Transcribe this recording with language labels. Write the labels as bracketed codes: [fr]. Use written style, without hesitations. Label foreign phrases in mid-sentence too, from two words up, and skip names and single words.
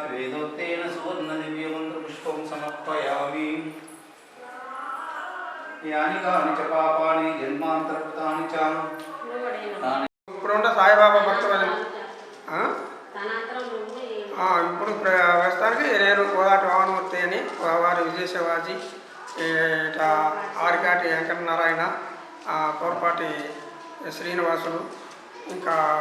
[sa] वेदोक्तेन सुवर्ण दिव्य मंत्र पुष्पं समर्पयामि. यानि कानि च पापानि जन्मान्तरकृतानि च [te] ఇప్పుడున్న సాయిబాబా భక్తులు ఇప్పుడు ప్రస్తుతానికి నేను కోదాటి వామనమూర్తి అని, వారి విజయశివాజీ, ఇట్లా ఆరికాటి వెంకటనారాయణ, తోర్పాటి శ్రీనివాసులు, ఇంకా